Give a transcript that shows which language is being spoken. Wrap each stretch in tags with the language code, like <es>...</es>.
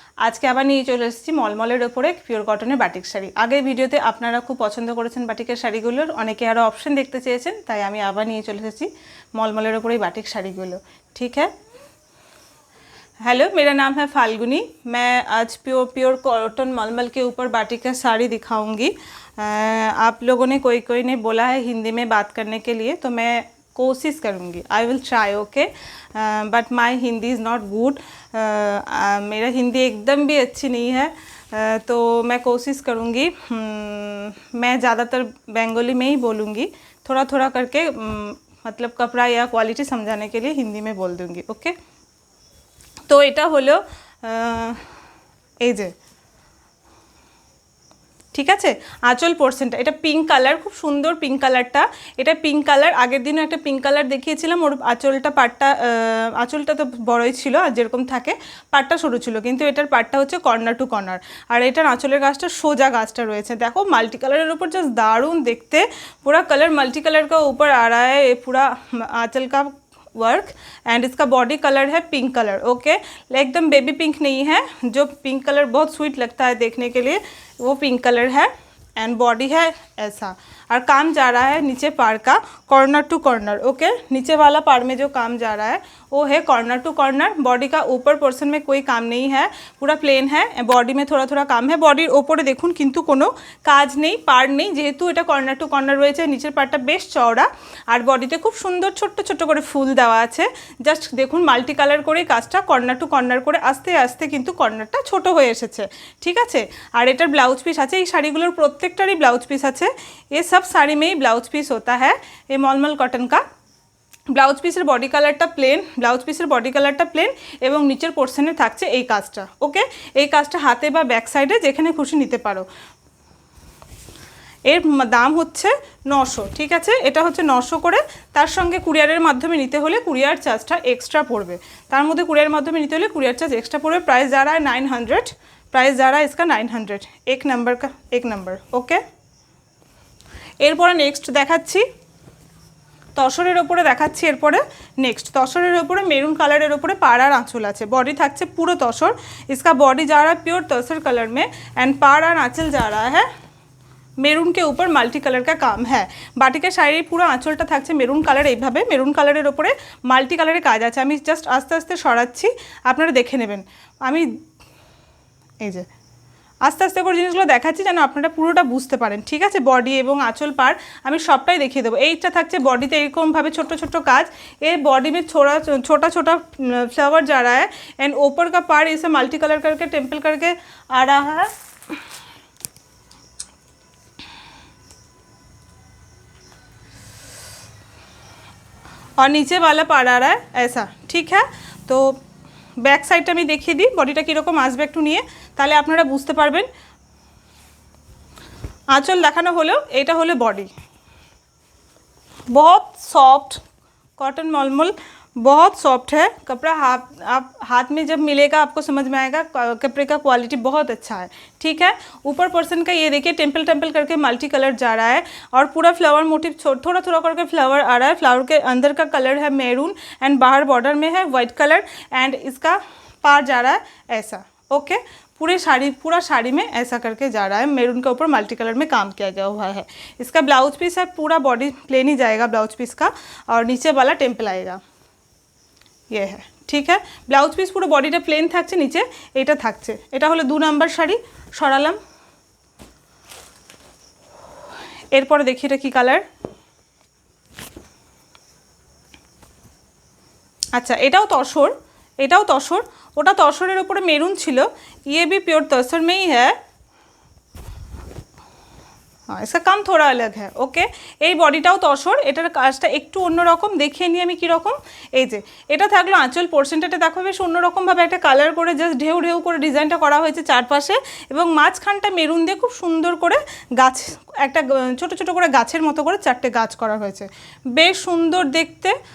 <bn>আজকে আবার নিয়ে চলে এসেছি মলমলের ওপরে পিওর কটনের বাটিক শাড়ি। আগের ভিডিওতে আপনারা খুব পছন্দ করেছেন বাটিকের শাড়িগুলোর, অনেকে আরও অপশন দেখতে চেয়েছেন, তাই আমি আবার নিয়ে চলে এসেছি मलमलेर ऊपर बाटिक शाड़ीगुलो।</bn> <hi>ठीक है, हेलो, मेरा नाम है फाल्गुनी। मैं आज प्योर कॉटन मलमल के ऊपर बाटिक का साड़ी दिखाऊंगी। आप लोगों ने कोई ने बोला है हिंदी में बात करने के लिए, तो मैं कोशिश करूँगी।</hi> <en>I will try, okay, but my Hindi is not good.</en> <hi>मेरा हिंदी एकदम भी अच्छी नहीं है, तो मैं कोशिश करूँगी। मैं ज़्यादातर बंगाली में ही बोलूँगी, थोड़ा थोड़ा करके मतलब कपड़ा या क्वालिटी समझाने के लिए हिंदी में बोल दूँगी।</hi> <bn>ओके, तो এটা হলো এই যে, ঠিক আছে, আঁচল পোর্শনটা এটা পিঙ্ক কালার, খুব সুন্দর পিঙ্ক কালারটা। এটা পিঙ্ক কালার, আগের দিনও একটা পিঙ্ক কালার দেখিয়েছিলাম। ওর আঁচলটা পাটটা, আঁচলটা তো বড়ই ছিল আর যেরকম থাকে পাটটা সরু ছিল, কিন্তু এটার পাটটা হচ্ছে কর্নার টু কর্নার। আর এটার আঁচলের গাছটা সোজা গাছটা রয়েছে। দেখো মাল্টি কালারের উপর জাস্ট দারুণ দেখতে,</bn> <hi>पूरा कलर मल्टी कलर का ऊपर आ रहा है ये पूरा आंचल का वर्क। एंड इसका बॉडी कलर है पिंक कलर। ओके, एकदम बेबी पिंक नहीं है, जो पिंक कलर बहुत स्वीट लगता है देखने के लिए, वो पिंक कलर है। एंड बॉडी है ऐसा, और काम जा रहा है नीचे पार का कॉर्नर टू कॉर्नर। ओके, नीचे वाला पार में जो काम जा रहा है वो है कॉर्नर टू कॉर्नर। बॉडी का ऊपर पोर्शन में कोई काम नहीं है, पूरा प्लेन है। बॉडी में थोड़ा थोड़ा काम है।</hi> <bn>बॉडिर ओपरे देखुन किन्तु कोनो काज नहीं, पार नहीं, जेहेतु এটা কর্নার টু কর্নার রয়েছে। নিচের পার্টটা বেশ চওড়া, আর বডিতে খুব সুন্দর ছোট্ট ছোট্ট করে ফুল দেওয়া আছে। জাস্ট দেখুন মাল্টি কালার করে কাজটা কর্নার টু কর্নার করে আস্তে আস্তে কিন্তু কর্নারটা ছোট হয়ে এসেছে। ঠিক আছে, আর এটার ব্লাউজ পিস আছে। এই শাড়িগুলোর প্রত্যেকটারই ব্লাউজ পিস আছে।</bn> <hi>ये सब साड़ी में ही ब्लाउज पीस होता है। ये मलमल कॉटन का</hi> <bn>ব্লাউজ পিসের বডি কালারটা প্লেন, ব্লাউজ পিসের বডি কালারটা প্লেন এবং নিচের পোর্শনে থাকছে এই কাজটা। ওকে, এই কাজটা হাতে বা ব্যাক সাইডে যেখানে খুশি নিতে পারো। এর দাম হচ্ছে 900। ঠিক আছে, এটা হচ্ছে 900 করে। তার সঙ্গে কুরিয়ারের মাধ্যমে নিতে হলে কুরিয়ার চার্জটা এক্সট্রা পড়বে। তার মধ্যে কুরিয়ারের মাধ্যমে নিতে হলে কুরিয়ার চার্জ এক্সট্রা পড়বে।</bn> <hi>प्राइस जा रहा है 900, प्राइस जा रहा है इसका 900, एक नंबर का एक नंबर।</hi> <bn>ओके, এরপরে নেক্সট দেখাচ্ছি তসরের ওপরে দেখাচ্ছি। এরপরে নেক্সট তসরের ওপরে মেরুন কালারের ওপরে পাড় আর আঁচল আছে। बॉडी থাকছে পুরো তসর।</bn> <hi>इसका बॉडी जा रहा है प्योर तसर कलर में एंड पाड़ और आँचल जा रहा है মেরুন के ऊपर মাল্টি কালার का काम है।</hi> <bn>বাটিকের শাড়ির পুরো আঁচলটা থাকছে মেরুন কালার। এইভাবে মেরুন কালারের ওপরে মাল্টি কালারের কাজ আছে। আমি জাস্ট আস্তে আস্তে সরাচ্ছি, আপনারা দেখে নেবেন। আমি এই যে আস্তে আস্তে করে জিনিসগুলো দেখাচ্ছি যেন আপনারা পুরোটা বুঝতে পারেন। ঠিক আছে, বডি এবং আঁচল পার আমি সবটাই দেখিয়ে দেবো। এইটা থাকছে বডিতে এরকমভাবে ছোট ছোট কাজ।</bn> <hi>ये बॉडी में छोटा छोटा फ्लावर जा रहा है एंड ऊपर का पार्ट इसे मल्टी कलर करके टेम्पल करके आ रहा है। और नीचे वाला पार्ट आ रहा है ऐसा।</hi> <bn>ठीक है, तो ব্যাক সাইডটা আমি দেখিয়ে দিই বডিটা কীরকম আসবে একটু নিয়ে, তাহলে আপনারা বুঝতে পারবেন। আঁচল দেখানো হলো, এটা হলো बॉडी।</bn> <hi>बहुत सॉफ्ट कॉटन मलमल, बहुत सॉफ्ट है कपड़ा। आप हाथ में जब मिलेगा आपको समझ में आएगा कपड़े का क्वालिटी बहुत अच्छा है। ठीक है, ऊपर पर्सन का ये देखिए टेम्पल टेम्पल करके मल्टी कलर जा रहा है और पूरा फ्लावर मोटिव थोड़ा थोड़ा करके फ्लावर आ रहा है। फ्लावर के अंदर का कलर है मैरून एंड बाहर बॉर्डर में है वाइट कलर एंड इसका पार जा रहा है ऐसा। ओके, पूरा साड़ी में ऐसा करके जा रहा है। मैरून के ऊपर मल्टी कलर में काम किया गया हुआ है। इसका ब्लाउज पीस है, पूरा बॉडी प्लेन ही जाएगा ब्लाउज पीस का, और नीचे वाला टेम्पल आएगा, ये है।</hi> <bn>ठीक है, ब्लाउज पिस পুরো বডিটা প্লেন থাকছে, নিচে এটা থাকছে। এটা হলো 2 নাম্বার শাড়ি, সরালাম। এরপরে দেখি এটা কি কালার। আচ্ছা, এটাও তসর, এটাও তসর। ওটা তসরের উপরে মেরুন ছিল,</bn> <hi>ये भी प्योर तसर में ही है। हाँ, इसका काम थोड़ा अलग है।</hi> <bn>ओके, এই বডিটাও তসর, এটার কাজটা একটু অন্যরকম। দেখিয়ে নিই আমি কীরকম। এই যে এটা থাকলো আঁচল পোর্শনটা, দেখো বেশ অন্যরকমভাবে একটা কালার করে জাস্ট ঢেউ ঢেউ করে ডিজাইনটা করা হয়েছে চারপাশে, এবং মাঝখানটা মেরুন দিয়ে খুব সুন্দর করে গাছ, একটা ছোট ছোট করে গাছের মতো করে 4টে গাছ করা হয়েছে, বেশ সুন্দর দেখতে।</bn>